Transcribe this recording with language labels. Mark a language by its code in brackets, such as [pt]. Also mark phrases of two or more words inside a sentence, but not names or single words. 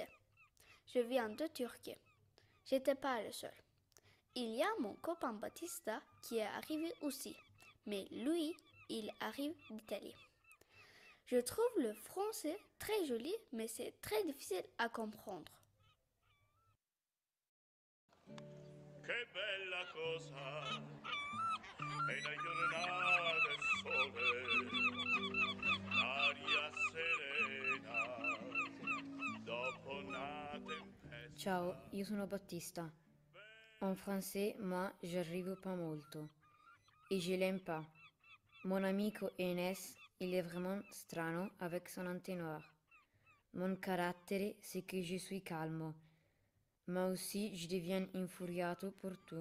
[fr] Je viens de Turquie. J'étais pas le seul. Il y a mon copain Battista qui est arrivé aussi, mais lui, il arrive d'Italie. Je trouve le français très joli, mais c'est très difficile à comprendre. [it] Che bella cosa è una giornata del sole, l'aria serena dopo una tempesta. Ciao, io sono Battista. [fr] En français, moi, j'arrive pas molto. Et je l'aime pas. Mon amico Enes, il est vraiment strano avec son entonnoir. Mon carattere, c'est que je suis calme. Mais aussi, je deviens infuriato pour tout.